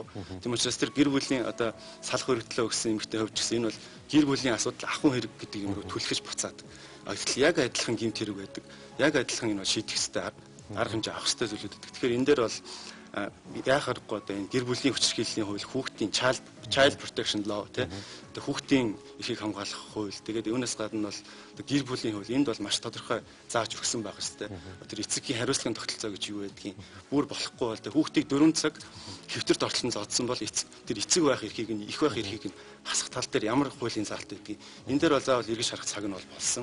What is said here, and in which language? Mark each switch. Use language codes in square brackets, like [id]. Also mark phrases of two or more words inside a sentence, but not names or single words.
[mn] Тийм учраас тэр гэр бүлийн одоо салах өргөдлөө өгсөн эмэгтэй хөвч гэсэн энэ бол гэр бүлийн асуудал ахуйн хэрэг гэдэг юм руу түлхэж буцаад. Гэтэл яг адилхан гэмт хэрэг байдаг. Яг адилхан энэ бол шийдэх ёстой арга хэмжээ авах ёстой зүйлүүд байдаг. Тэгэхээр энэ дээр бол яахааргүй одоо энэ гэр бүлийн хүчирхийллийн хууль, хүүхдийн [en] child protection law [mn] тий. Одоо хүүхдийн эрхийг хамгаалах хууль. Тэгээд үүнээс гадна бол гэр бүлийн хууль энд бол маш тодорхой зааж өгсөн байх ёстой. Тэр эцэгхийн хариуцлагын тогтолцоо гэж юу байдгийг бүр болохгүй бол хүүхдийг 4 цаг хэвтэрт ортлон зодсон бол тэр эцэг байх эрхийг нь их байх эрхийг нь хасах тал дээр ямар хуулийн заалт байдгийг энэ дээр бол заавал эргэж харах цаг нь бол болсон.